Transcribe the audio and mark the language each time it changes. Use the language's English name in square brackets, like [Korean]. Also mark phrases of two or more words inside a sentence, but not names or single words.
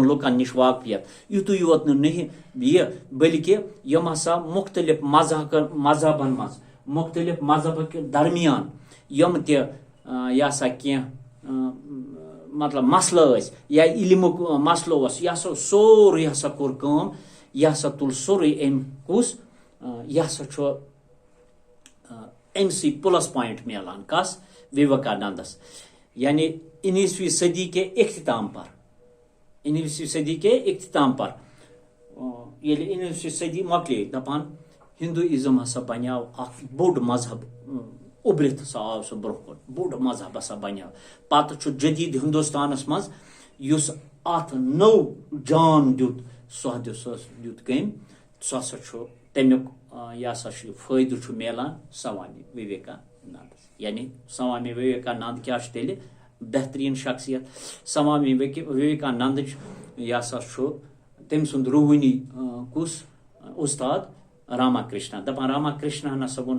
[Kashmiri] لُکن نِش واقفیت یُتُے یوت نہٕ یہِ بلکہ یم ہسا مختلف مذہبن منٛز مختلف مذہبک درمیان یم تہِ یہ سا کینٛہہ مطلب مسلہٕ ٲسۍ یا علمُک مسلہٕ اوس یہِ ہسا سورُے ہسا کوٚر کٲم یہِ ہسا تُل سورُے أمۍ کُس یہِ ہسا چھُ أمۍسٕے پلس پوائنٹ میلان کس وویکانندس یعنی [Urdu] 19ویں صدی کے اختتام [Kashmiri] پر ییٚلہِ 19ویں صدی مۄکلے دپان ہندوازم ہسا بنیو اکھ بوٚڑ مذہب اُبرِتھ ہسا آو سُہ برونٛہہ کُن بوٚڑ مذہب ہسا بنیو پتہٕ چھُ جدید ہندوستانس منٛز یُس اتھ نوٚو جان دیُت سُہ دیُت کٔمۍ سُہ ہسا چھُ تمیُک یہ ہسا چھُ فٲیدٕ چھُ میلان سوامی وویکانندس یعنی سوامی وویکانند کیٛاہ چھُ تیٚلہِ بہترین شخصیت سوامی وویکانندٕچ یہ ہسا چھُ تٔمۍ سُنٛد روحٲنی کُس استاد راما کرشنا دپان راما کرشنا ہسا ووٚن